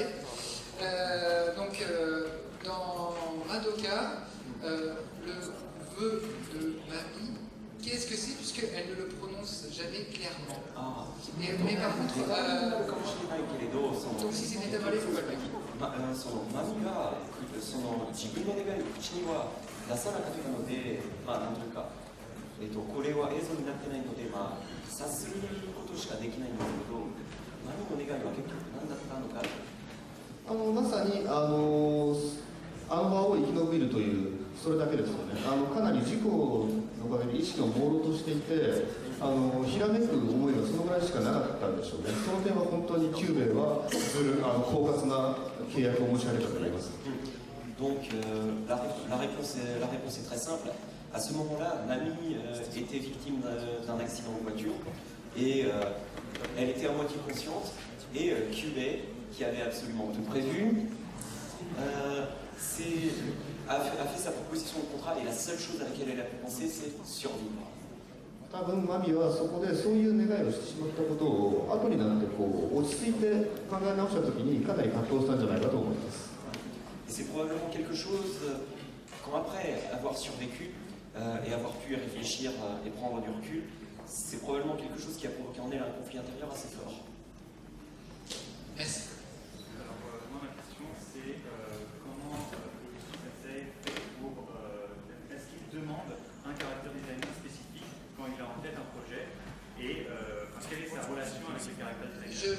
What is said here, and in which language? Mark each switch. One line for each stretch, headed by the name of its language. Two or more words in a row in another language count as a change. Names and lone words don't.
French: Donc, dans Madoka, le vœu de Mami, qu'est-ce que c'est puisqu'elle ne le prononce jamais clairement. Mais par contre, donc si c'est Itabale, il faut pas le dire.
Japanese: そのマミがその自分の願いを口には出さなかったので、なんというか、これは映像になってないので、察することしかできないんですけど、マミの願いは結局何だったのか。まさにあの場を生き延びるというそれだけですよね。かなり事故のおかげで意識が朦朧としていて、ひらめく思いがそのぐらいしかなかったんでしょうね。その点は本当にキューベは狡猾な契約を持ち上げたと思います。
French: Donc la réponse est très simple. À ce moment-là, Mami était victime d'un accident de voiture et elle était à moitié consciente et Kyubey, qui avait absolument tout prévu, a fait sa proposition de contrat et la seule chose à laquelle elle a pu penser, c'est survivre.
Japanese: 多分マミはそこでそういう願いをしてしまったことを後になって落ち着いて考え直したときにかなり葛藤したんじゃないかと思います。
French: Et c'est probablement quelque chose quand après avoir survécu et avoir pu réfléchir et prendre du recul, c'est probablement quelque chose qui a provoqué en elle un conflit intérieur assez fort. Merci. Alors moi ma question c'est comment le fait pour est-ce qu'il demande un
English: caractère designer
French: spécifique quand il a en tête un projet et quelle est sa relation avec le
English: caractère designer?